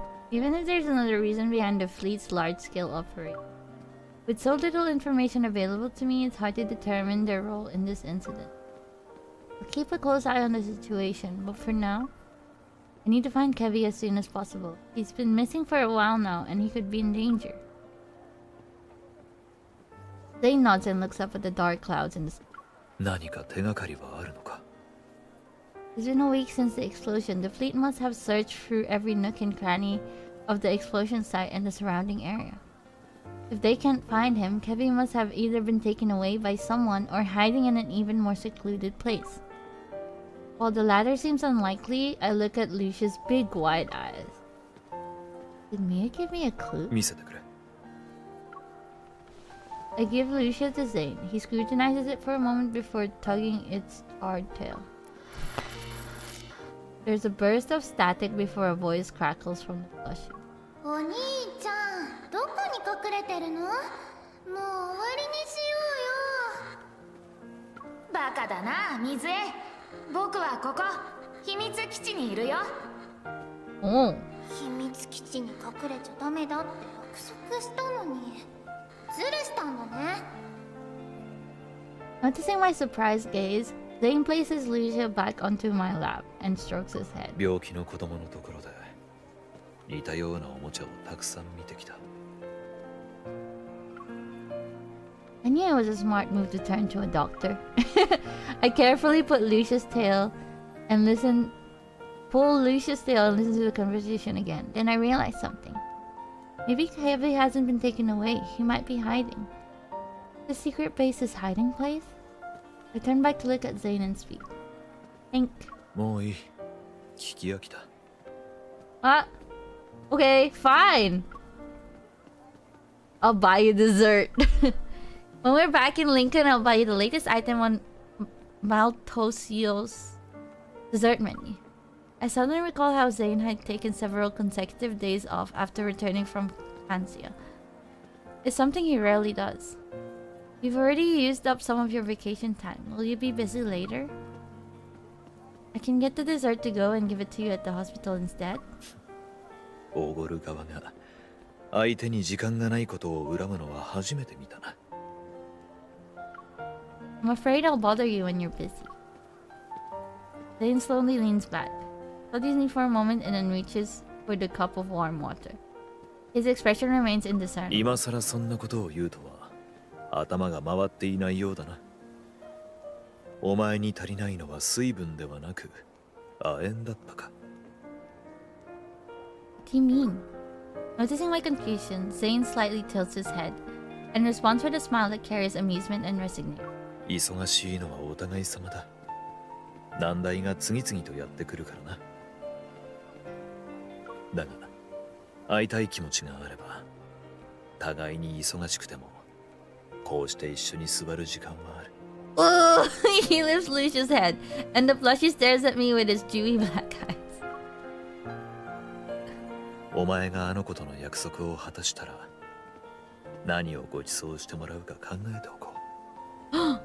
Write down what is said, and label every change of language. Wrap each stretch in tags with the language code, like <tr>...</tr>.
<en>Even if there's another reason behind the fleet's large-scale operation, with so little information available to me, it's hard to determine their role in this incident. I'll keep a close eye on the situation, but for now, I need to find Kevy as soon as possible. He's been missing for a while now, and he could be in danger. Zane nods and looks up at the dark clouds in the sky.</en> <ja>何か手がかりはあるのか?</ja> <en>It's been a week since the explosion. The fleet must have searched through every nook and cranny of the explosion site and the surrounding area. If they can't find him, Kevin must have either been taken away by someone or hiding in an even more secluded place. While the latter seems unlikely, I look at Lucia's big wide eyes. Did Mia give me a clue?</en> <ja>見せてくれ。</ja> <en>I give Lucia to Zane. He scrutinizes it for a moment before tugging its charred tail. There's a burst of static before a voice crackles from the plushie.</en> <ja>お兄ちゃん、どこに隠れてるの？もう終わりにしようよ。バカだな、水江。僕はここ、秘密基地にいるよ。おう。秘密基地に隠れちゃダメだって約束したのに。ズルしたんだね。</ja> <en>Noticing my surprised gaze, Zane places Lucia back onto my lap and strokes his head.</en> <ja>病気の子供のところで似たようなおもちゃをたくさん見てきた。</ja> <en>I knew it was a smart move to turn to a doctor. I carefully put Lucia's tail and pull Lucia's tail and listen to the conversation again. Then I realized something. Maybe Kevin hasn't been taken away. He might be hiding. The secret base's hiding place? I turned back to look at Zane and speak. Think.</en> <ja>もういい。聞き飽きた。</ja> <en>What? Okay, fine. I'll buy you dessert. When we're back in Lincoln, I'll buy you the latest item on Maltosio's dessert menu. I suddenly recall how Zane had taken several consecutive days off after returning from Francia. It's something he rarely does. You've already used up some of your vacation time. Will you be busy later? I can get the dessert to go and give it to you at the hospital instead.</en> <ja>おごる側が相手に時間がないことを恨むのは初めて見たな。</ja> <en>I'm afraid I'll bother you when you're busy. Zane slowly leans back, studies me for a moment, and then reaches for the cup of warm water. His expression remains indiscernible.</en> <ja>今さらそんなことを言うとは頭が回っていないようだな。お前に足りないのは水分ではなく亜鉛だったか。</ja> <en>What do you mean? Noticing my confusion, Zane slightly tilts his head and responds with a smile that carries amusement and resignation.</en> <ja>忙しいのはお互い様だ。難題が次々とやってくるからな。だが会いたい気持ちがあれば互いに忙しくてもこうして一緒に座る時間はある。</ja> <en>Oh, he lifts Lucia's head, and the plushie stares at me with his dewy black eyes.</en> <ja>お前があの子との約束を果たしたら何をご馳走してもらうか考えておこう。</ja>